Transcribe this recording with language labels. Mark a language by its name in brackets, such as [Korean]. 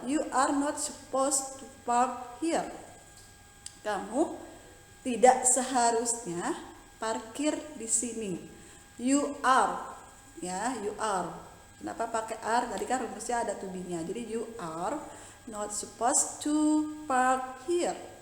[English] You are not supposed to park here. [Indonesian] Kamu tidak seharusnya parkir di sini. [English] You are, ya, you are. [Indonesian] Kenapa pakai [English] are? [Indonesian] Tadi kan rumusnya ada to be-nya. [English] Jadi you are not supposed to park here.